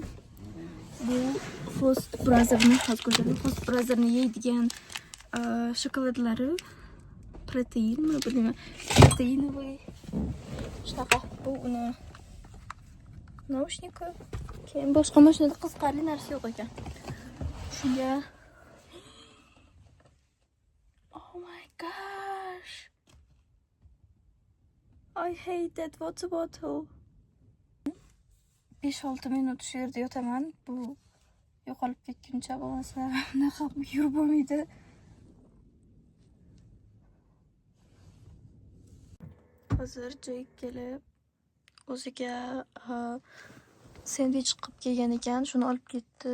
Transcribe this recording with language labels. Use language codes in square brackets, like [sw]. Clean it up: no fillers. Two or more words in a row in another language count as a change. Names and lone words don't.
[uz] Bu [en] Host Brother'ning Host Brother'ni [uz] yeydigan shokoladlari, proteinmi, bilmayman. Proteinovый shunaqa. Bu uni naushnik. Keyin boshqa mashinada qiziqarli narsa yo'q ekan. Shunga [en] oh my gosh. I hate that water bottle. [uz] 5-6 minut shu yerda yotaman. Bu yo'qolib ketguncha bo'lmasa unaqa yurib bo'lmaydi. Hozir Jake kelib o'ziga sendvich qilib kelgan ekan, shuni olib ketdi.